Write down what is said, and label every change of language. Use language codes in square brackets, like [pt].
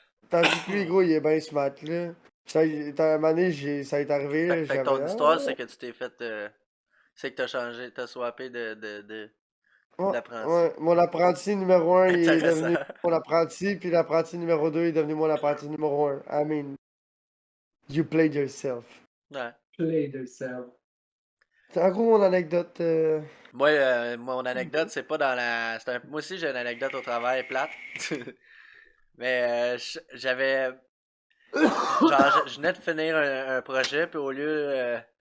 [fr] Tandis que lui, gros, il est bien smart, là. Ça, à un moment donné, ça est arrivé, là, Fait que j'avais... ton histoire, c'est que tu t'es fait. C'est que t'as changé, t'as swappé d'apprenti. Ouais, mon apprenti numéro 1 il est devenu Intéressant. mon apprenti, puis l'apprenti numéro 2 est devenu mon apprenti numéro 1. [en] I mean, you played yourself. [fr] Ouais. [en] Play yourself. [fr] C'est en gros mon anecdote. Moi, mon anecdote, c'est pas dans la. Moi aussi, j'ai une anecdote au travail plate. Mais j'avais. Genre, je venais de finir un projet, puis au lieu.